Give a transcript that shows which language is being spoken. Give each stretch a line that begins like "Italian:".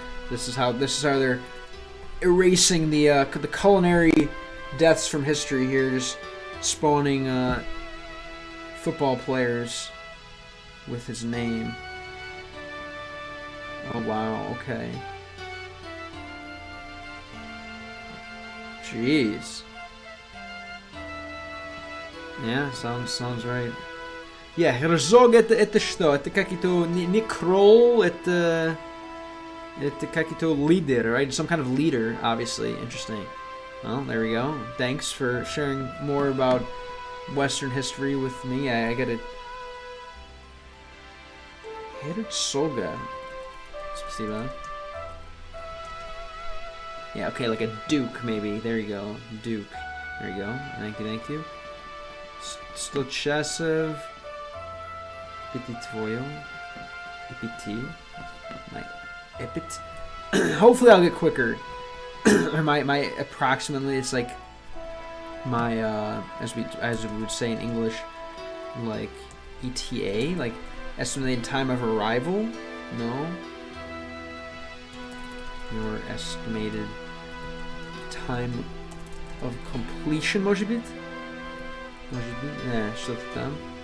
English: This is how they're erasing the culinary deaths from history here, just spawning football players with his name. Oh wow, okay. Jeez. Yeah, sounds right. Yeah, Herzog
Russian: это что? Это как-то не кролл, это как-то
English: leader, right? Some kind of leader, obviously. Interesting. Well, there we go. Thanks for sharing more about Western history with me. I get it.
Russian: Herzoga. Спасибо.
English: Yeah, okay, like a duke, maybe. There you go. Duke. There you go. Thank you. Stochasov. Epitvoyo. Epiti. My epit. Hopefully I'll get quicker. Or my approximately, it's like my as we would say in English, like ETA, like estimated time of arrival. No. Your estimated time of completion,
Russian: может быть? Yeah, что-то там.